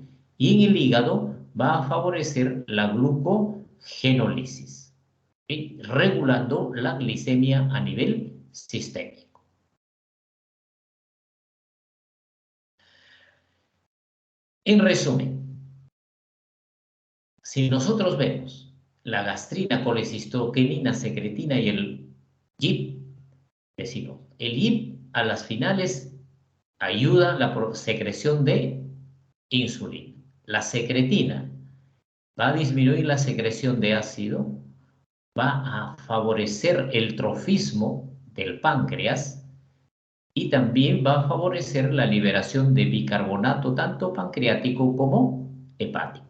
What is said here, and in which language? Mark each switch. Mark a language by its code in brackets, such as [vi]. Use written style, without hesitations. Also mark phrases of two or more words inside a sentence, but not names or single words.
[es] Y en el hígado va a favorecer la glucogenólisis, ¿sí? Regulando la glicemia a nivel sistémico. En resumen, si nosotros vemos la gastrina, colecistoquinina, secretina y el GIP, decimos, el GIP a las finales ayuda a la secreción de insulina. La secretina va a disminuir la secreción de ácido, va a favorecer el trofismo del páncreas y también va a favorecer la liberación de bicarbonato tanto pancreático como hepático.